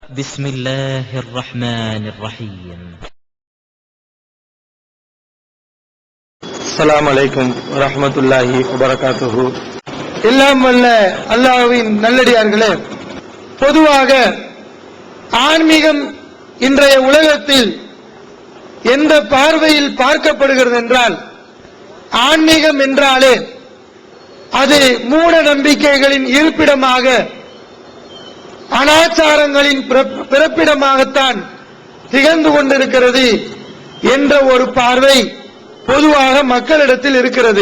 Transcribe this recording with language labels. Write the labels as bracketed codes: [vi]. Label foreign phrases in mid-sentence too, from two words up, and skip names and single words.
[ar] بسم الله الرحمن الرحيم. السلام عليكم ورحمة الله وبركاته. [ta] எல்லாம் வல்ல அல்லாஹ்வின் நல்லடியார்களே, பொதுவாக ஆன்மீகம் இன்றைய உலகத்தில் எந்த பார்வையில் பார்க்கப்படுகிறது என்றால், ஆன்மீகம் என்றாலே அது மூட நம்பிக்கைகளின் இருப்பிடமாக, அனாச்சாரங்களின் பிறப்பிடமாகத்தான் திகழ்ந்து கொண்டிருக்கிறது என்ற ஒரு பார்வை பொதுவாக மக்களிடத்தில் இருக்கிறது.